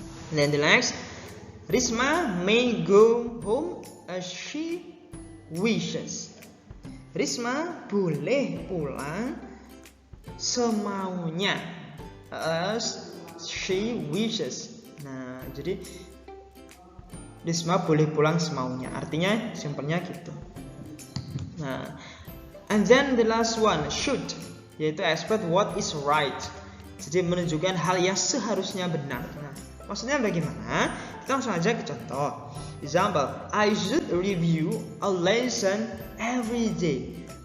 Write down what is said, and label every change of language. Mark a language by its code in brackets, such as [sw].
[en] Then the next, Risma may go home as she wishes. [id] Risma boleh pulang semaunya [en] as she wishes. [id] Nah, jadi Risma boleh pulang semaunya. Artinya simpelnya gitu. [en] Nah, and then the last one, should, yaitu express what is right. [id] Jadi menunjukkan hal yang seharusnya benar. Nah, maksudnya bagaimana? Kita langsung aja ke contoh. [en] Example, I should review a lesson every day.